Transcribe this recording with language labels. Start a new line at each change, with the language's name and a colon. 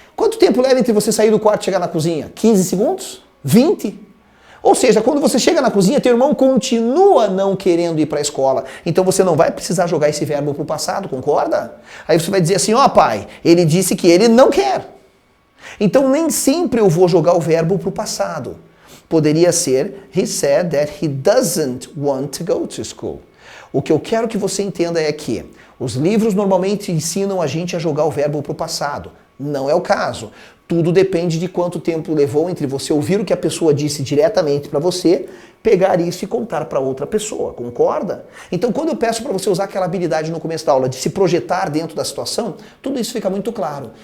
Portuguese: Quanto tempo leva entre você sair do quarto e chegar na cozinha? 15 segundos? 20? Ou seja, quando você chega na cozinha, teu irmão continua não querendo ir para a escola. Então você não vai precisar jogar esse verbo pro passado, concorda? Aí você vai dizer assim, ó pai, ele disse que ele não quer. Então nem sempre eu vou jogar o verbo pro passado. Poderia ser,
English: he said that he doesn't want to go to school.
Portuguese: O que eu quero que você entenda é que os livros normalmente ensinam a gente a jogar o verbo para o passado. Não é o caso. Tudo depende de quanto tempo levou entre você ouvir o que a pessoa disse diretamente para você, pegar isso e contar para outra pessoa, concorda? Então quando eu peço para você usar aquela habilidade no começo da aula de se projetar dentro da situação, tudo isso fica muito claro.